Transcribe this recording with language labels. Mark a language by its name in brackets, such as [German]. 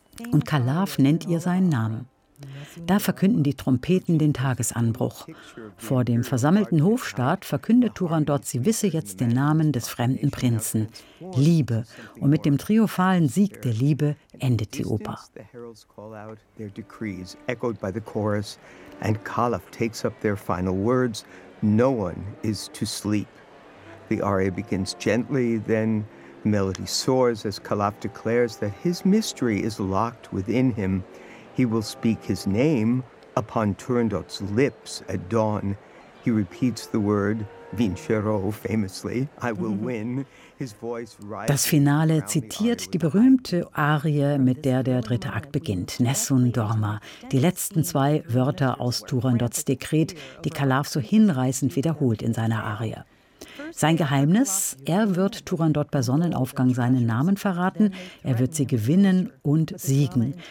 [German] Und Calaf nennt ihr seinen Namen. Da verkünden die Trompeten den Tagesanbruch. Vor dem versammelten Hofstaat verkündet Turandot, sie wisse jetzt den Namen des fremden Prinzen. Liebe. Und mit dem triumphalen Sieg der Liebe endet die Oper. [English] The heralds call out their decrees, echoed by the chorus, and Calaf takes up their final words. No one is to sleep. The aria begins gently, then the melody soars as Calaf declares that his mystery is locked within him. He will speak his name upon Turandot's lips at dawn. He repeats the word, vincerò, famously, I will win. [German] Das Finale zitiert die berühmte Arie, mit der der dritte Akt beginnt, Nessun dorma. Die letzten zwei Wörter aus Turandots Dekret, die Calaf so hinreißend wiederholt in seiner Arie. Sein Geheimnis, er wird Turandot bei Sonnenaufgang seinen Namen verraten, er wird sie gewinnen und siegen.